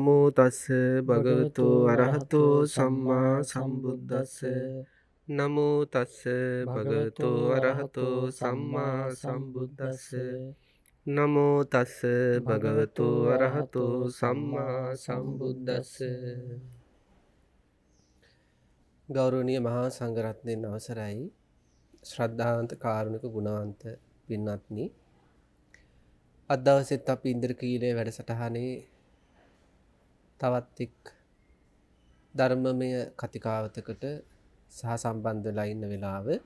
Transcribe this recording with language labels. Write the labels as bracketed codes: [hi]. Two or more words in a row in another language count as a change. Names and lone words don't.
[pi] තස්ස භගවතු අරහතෝ සම්මා සම්බුද්දස්ස නමෝ තස්ස භගවතු අරහතෝ සම්මා සම්බුද්දස්ස නමෝ තස්ස භගවතු අරහතෝ සම්මා සම්බුද්දස්ස. [si] ගෞරවනීය මහා සංඝරත්නයන් අවසරයි. ශ්‍රද්ධාවන්ත කාරුණික ගුණවන්ත පින්වත්නි, අද දවසෙත් අපි ඉන්ද්‍රකීලයේ වැඩසටහනේ තවත් එක් ධර්මමය කතිකාවතකට සහ සම්බන්ධ වෙලා ඉන්න වෙලාව